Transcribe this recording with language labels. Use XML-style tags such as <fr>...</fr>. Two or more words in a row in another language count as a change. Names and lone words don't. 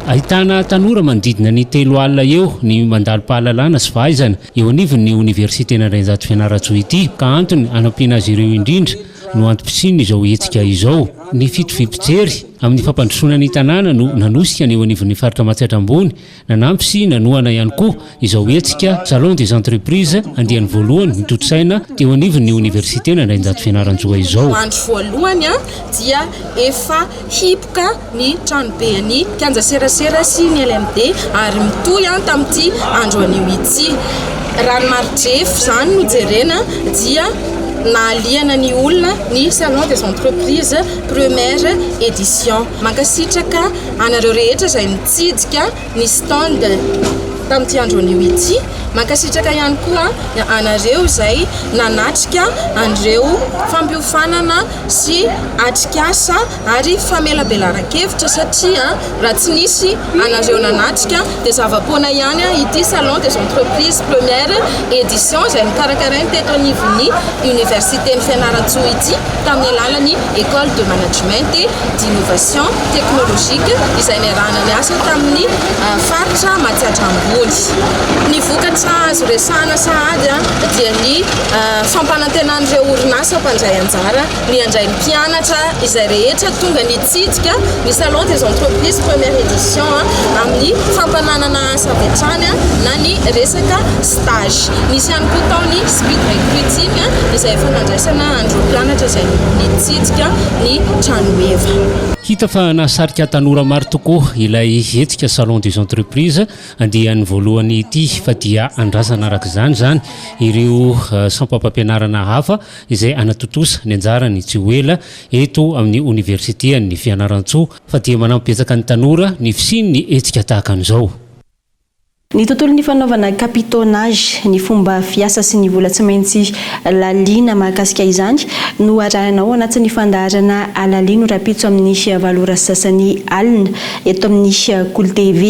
<mg>Ahitana tanora manodidina ny 3 alina eo ny mandalo-pahalalana sy fahaizana eo anivon'ny université Andrainjato Fianaratsoa ity, ka antony anampiana azy ireo indrindra no antom-pisiny izao hetsika izao. Ny fito fipijery amin'ny fampandrosoana ny tanàna no nanosika ny eo anivon'ny faritra Matsiatra ambony, nanampy sy nanohana ihany koa izao hetsika</mg> <fr>salon des entreprises</fr> <mg>andiany voalohany ny totsaina teo anivon'ny université Andrainjato Fianaratsoa izao. Andro voalohany dia efa hipoka ny tranobe ny kianja serasera sy ny LMD ary mitohy tamin'ity andro anio ity. Ranomaridrefo zany no jerena dia nahaliana ny olona ny</mg> <fr>salon des entreprises première édition.</fr> <mg>Mankasitraka anareo rehetra izay nitsidika ny stand tamin'ity andro anio ity. Mankasitraka ihany koa anareo izay nanatrika an'ireo fampiofanana sy atrikasa ary famelabelaran-kevitra satria raha tsy nisy anareo nanatrika dia zava-poana ihany ity</mg> <fr>salon des entreprises première édition</fr> <mg>izay nikarakarainy teto anivon'ny université ny Fianaratsoa ity tamin'ny alalan'ny</mg> <fr>école de management et d'innovation technologique</fr> <mg>izay niarahana ny asa tamin'ny faritra Matsiatra ambony. Ny vokatra azo resahana sahady dia ny fampanantenan'ireo orinasa mpandray anjara, ny andrain'ny mpianatra izay rehetra tonga nitsidika ny</mg> <fr>salon des entreprises première édition</fr> <mg>amin'ny fampananana asa avy hatrany na ny resaka stage. Nisy ihany koa tao ny</mg> <en>speed recruiting</en> <mg>izay efa nandraisana andro mpianatra izay nitsidika ny tranoeva. Hita fa nahasarika tanora maro tokoa ilay hetsika</mg> <fr>salon des entreprises</fr> <mg>andiany voalohany ity, fa dia andrasana araka zany ireo sampam-pampianarana hafa izay anatotosa ny anjarany tsy hoela eto amin'ny université ny Fianaratsoa, fa dia manampibetsaka ny tanora ny fisiny ny hetsika tahaka an'izao. Ny tontolon'ny fanaovana capitonnage, ny fomba fiasa sy ny vola tsy maintsy laliana mahakasika izany no arahanao anatin'ny fandaharana alalino rapitso amin'ny valora sasany alina eto amin'ny Kolo TV.</mg>